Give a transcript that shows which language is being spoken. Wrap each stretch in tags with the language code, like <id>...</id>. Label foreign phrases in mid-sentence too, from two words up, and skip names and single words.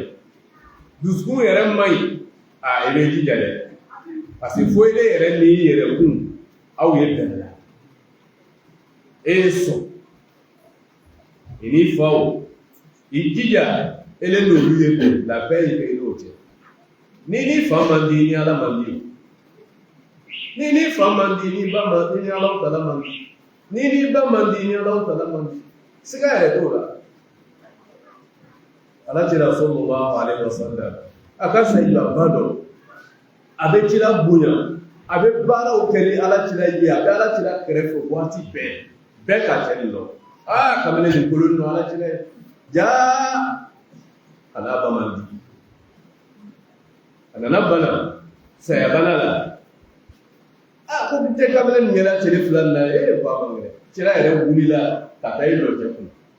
<bm>Dusukun yɛrɛ man ɲi i bɛ jija dɛ</bm> <fr>parce que</fr> <bm>fo ele yɛrɛ ni yɛrɛkun aw ye bɛn la e ye sɔn i ni faw i jija ele n'olu ye bɛn labɛn yi kɛ i n'o cɛ ni fa man di ni Ala man di ni fa man di ni ba man di ni</bm> <ar>الله تعالى</ar> <bm>man di ni ba man di ni</bm> <ar>الله تعالى</ar> <bm>man di siga yɛrɛ t'o la. Alakira</bm> <ar>صلى الله عليه وسلم</ar> <bm>a ka sayidaba dɔn a bɛ kira bonya a bɛ baaraw kɛ ni Alakira ye a bɛ Alakira kɛrɛfɛ waati bɛɛ ka cɛ nin dɔn kabini nin kolon dɔn Alakira ye jaa a n'a ba man di a nana bana saya bana la ko tɛ kabini nin yɛlɛ tile fila nin na ba man gɛrɛ cira yɛrɛ wulila ka taa i lɔjɛ kun</bm>